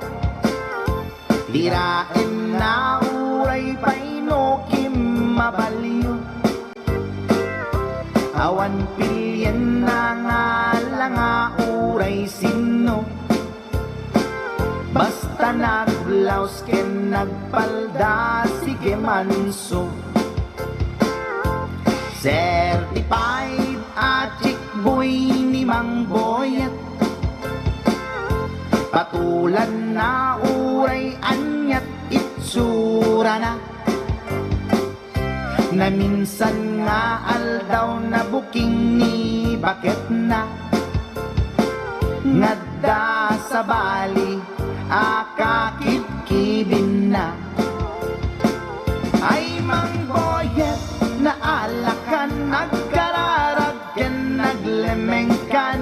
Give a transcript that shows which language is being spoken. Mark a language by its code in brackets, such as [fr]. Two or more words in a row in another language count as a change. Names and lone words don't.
[ilo] Tirain na uray painokim mabaliw. Awan pilyen na nga langa uray sino. Basta nagblaus ken nagpalda sige manso. [en] Certified a chick boy [ilo] ni Mang Boyet. Patulan na uray anyat itsura na. Na minsan nga aldaw na buking ni bakit na. Ngadda sa bali akakit-kibin na. Ay Mang Boyet na alakan nagkararag ken naglemengkan.